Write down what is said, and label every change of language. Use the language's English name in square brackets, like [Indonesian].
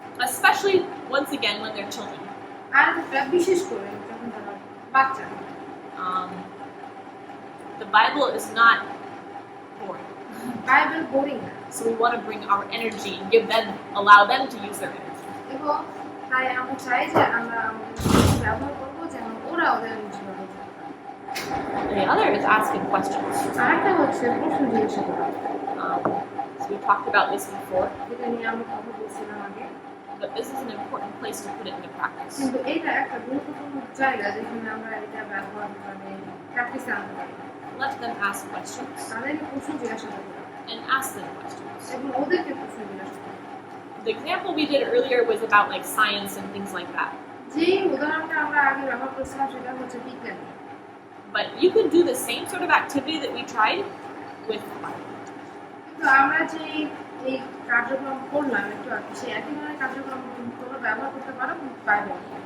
[English] Especially, once again, when they're children. [Bangla] আর বিশেষ করে যখন তারা বাচ্চা। [English] Um, the Bible is not boring. [Bangla] Bible boring না, [English] So we want to bring our energy and allow them to use their energy. [Bangla] এবং তাই আমরা চাই যে আমরা আমাদের শক্তি ব্যবহার করবো যেন ওরা ওদের এনার্জি ব্যবহার করতে পারে। [English] And the other is asking questions. [Bangla] আরেকটা হচ্ছে প্রশ্ন জিজ্ঞাসা করা, [English] So we talked about this before, [Bangla] যেটা নিয়ে আমরা কথা বলছিলাম আগে, [English] but this is an important place to put it into practice. [Bangla] কিন্তু এটা একটা গুরুত্বপূর্ণ জায়গা যেখানে আমরা এটা ব্যবহার মানে প্র্যাকটিসে আনতে পারি। [English] Let them ask questions [Bangla] তাদেরকে প্রশ্ন জিজ্ঞাসা করতে পারি [English] and ask them questions. [Bangla] এবং ওদেরকে প্রশ্ন জিজ্ঞাসা করতে পারি। [English] The example we did earlier was about like science and things like that. [Bangla] যেই উদাহরণটা আমরা আগে ব্যবহার করছিলাম সেটা হচ্ছে বিজ্ঞান, [English] But you could do the same sort of activity that we tried with the Bible. [Bangla] কিন্তু আমরা যে এই কার্যক্রম করলাম একটু আগে সেই একই ধরনের কার্যক্রম তোমরা ব্যবহার করতে পারো বাইবেল।